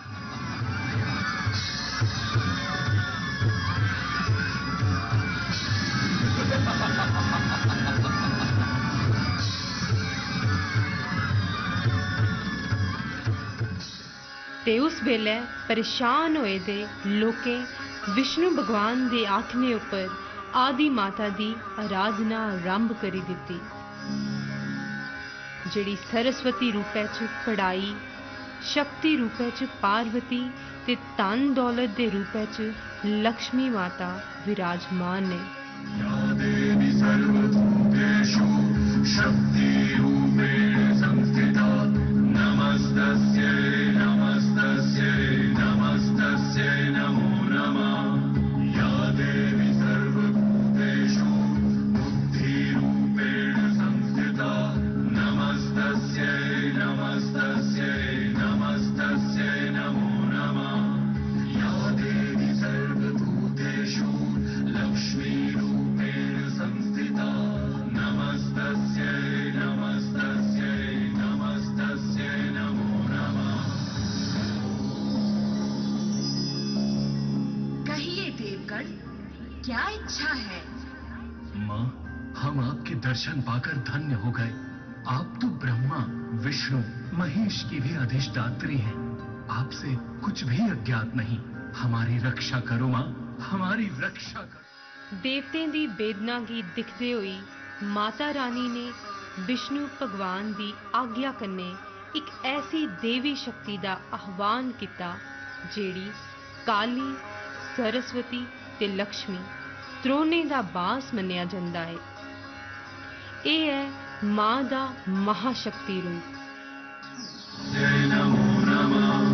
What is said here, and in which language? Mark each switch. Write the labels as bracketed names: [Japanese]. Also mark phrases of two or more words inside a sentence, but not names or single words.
[Dogri] ते उस वेले परेशान होए दे लोकें विष्णु भगवान दे आखने उपर आदि माता दी आराधना आरंभ करी दित्ती, जिहड़ी सरस्वती रूपे च पढ़ाई, शक्ति रूपे च पार्वती ते धन दौलत दे रूपे च लक्ष्मी माता विराजमान ने। [Sanskrit] या देवी सर्वभूतेषु शक्तिरूपेण संस्थिता, नमस्तस्यै नमस्तस्यै नमस्तस्यै नमो नमः। या देवी सर्वभूतेषु बुद्धिरूपेण संस्थिता, नमस्तस्यै नमस्तस्यै नमस्तस्यै नमो नमः। या देवी सर्वभूतेषु लक्ष्मीरूपेण संस्थिता, नमस्तस्यै नमस्तस्यै नमस्तस्यै नमो नमः। [Hindi] कहिए देवगण, क्या इच्छा है? माँ, हम आपके दर्शन पाकर धन्य हो गए। आप तो ब्रह्मा, विष्णु, महेश की भी अधिष्ठात्री हैं। आपसे कुछ भी अज्ञात नहीं। हमारी रक्षा करो माँ, हमारी रक्षा करो। [Dogri] देवतें दी वेदना गी दिखदे होई माता रानी ने विष्णु भगवान दी आज्ञा कन्ने एक ऐसी देवी शक्ति दा आह्वान किता जेड़ी काली, सरस्वती ते लक्ष्मी त्रोने दा बास मन्निया जंदा है। एह है मां दा महाशक्ति रूप। [Sanskrit] जय नमो नमः।